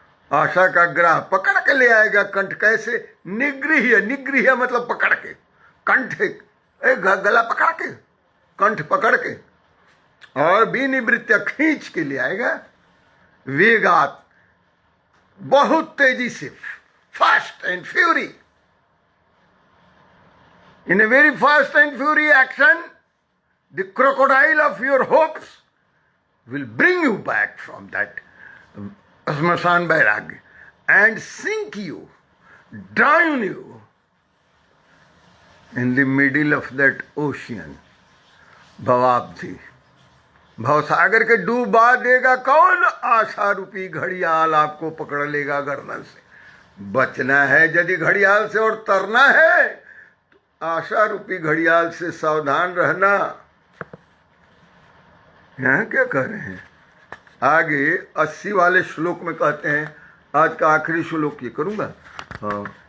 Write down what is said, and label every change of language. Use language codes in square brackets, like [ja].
[hi] आशा का ग्राह पकड़ के ले आएगा कंठ। कैसे? निगृह्य, निगृह्य मतलब पकड़ के, कंठ गला पकड़ के, कंठ पकड़ के, और विनिवृत्य खींच के ले आएगा। वेगात, बहुत तेजी से, [en] Fast and fury. In a very fast and fury action, the crocodile of your hopes will bring you back from that Smashan Vairagya and sink you, drown you in the middle of that ocean, भवाब्धि। [hi] भवसागर के डूबा देगा कौन? आशा रूपी घड़ियाल आपको पकड़ लेगा गर्दन से। बचना है यदि घड़ियाल से और तरना है, आशा रूपी घड़ियाल से सावधान रहना। यहां क्या कह रहे हैं? आगे 80 वाले श्लोक में कहते हैं, आज का आखिरी श्लोक ये करूंगा। हाँ,